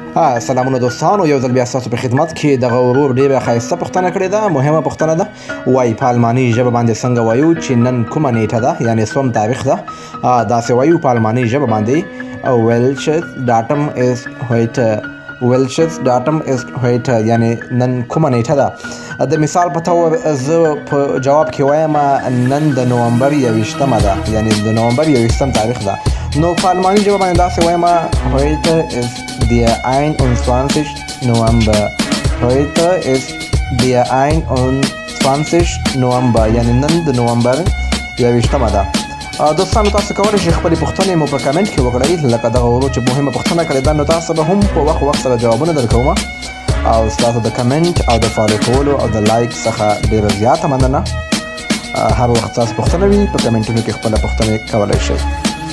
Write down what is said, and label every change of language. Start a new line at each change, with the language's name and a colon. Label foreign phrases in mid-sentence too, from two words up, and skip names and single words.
Pashto: سلامونه دوستانو، یو ځل بیا ستاسو په خدمت کې دغه ورور ډېره ښایسته پوښتنه کړې ده، مهمه پوښتنه ده. وایي په الماني ژبه باندې څنګه وایو چې نن کومه نیټه ده، یعنې څوم تاریخ ده. داسې وایو په الماني ژبه باندې
German: welches Datum ist heute. welches Datum ist heute،
Pashto: یعنې نن کومه نیټه ده. د مثال په تور زه په جواب کې وایم نن د نومبر 21مه ده، یعنې د نومبر 21م تاریخ ده. نو په الماني ژبه باندې داسې وایم
German: heute ist der 21. November. heute ist der 21. November،
Pashto: یعنې نن د نومبر 21مه ده. دوستانو تاسو کولی شئ خپلې پوښتنې مو په کمنټ کې وکړئ، لکه دغه ورور چې مهمه پوښتنه کړې ده. نو تاسو به هم په وخت سره جوابونه درکوم، او ستاسو د کمنټ او د فالو کولو او د لایک څخه ډېره زیاته مننه. هر وخت تاسو پوښتنه وي په کمنټونو کې خپله پوښتنې کولی شئ.